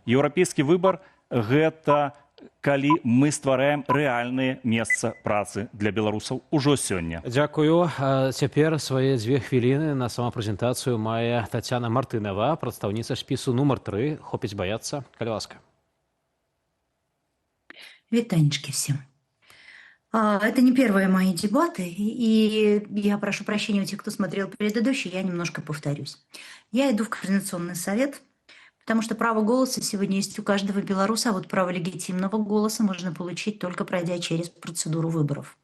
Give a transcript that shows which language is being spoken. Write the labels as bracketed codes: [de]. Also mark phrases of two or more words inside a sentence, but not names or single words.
[be] Еўрапейскі выбар – гэта калі мы ствараем рэальнае месца працы для беларусаў ужо сёння. Дзякую. Цяпер свае 2 хвіліны на самапрэзентацыю мае Тацяна Мартынова, прадстаўніца спісу нумар 3. Хопіць баяцца. Калі ласка. [ru] Витанечки всем. Это не первые мои дебаты, и я прошу прощения у тех, кто смотрел предыдущий, я немножко повторюсь. Я иду в Координационный совет, потому что право голоса сегодня есть у каждого белоруса, а вот право легитимного голоса можно получить только пройдя через процедуру выборов.